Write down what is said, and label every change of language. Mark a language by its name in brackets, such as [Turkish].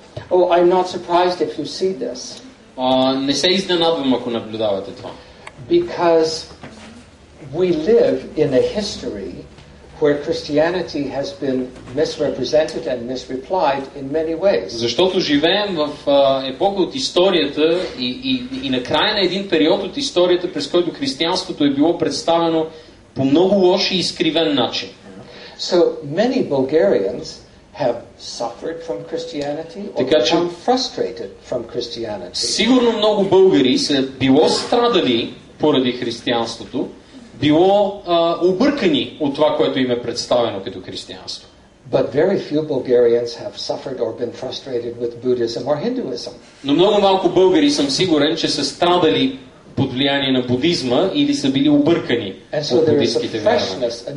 [English] Oh, I'm not surprised if you see this. [Bulgarian] Не се изненадвам, ако наблюдавате това. [English] Because we live in a history where Christianity has been misrepresented and misreplied in many ways. [Bulgarian] Защото живеем в епоха от историята и на края на един период от историята, през който християнството е било представено по много лош и изкривен начин. [English] So many Bulgarians have suffered from Christianity or become frustrated from Christianity. [Bulgarian] Сигурно много българи са било страдали поради християнството, било объркани от това, което им е представено като християнство. [English] But very few Bulgarians have suffered or been frustrated with Buddhism or Hinduism. [Bulgarian] Но много малко българи съм сигурен, че са страдали под влияние на будизма или са били объркани от будистските вярвания.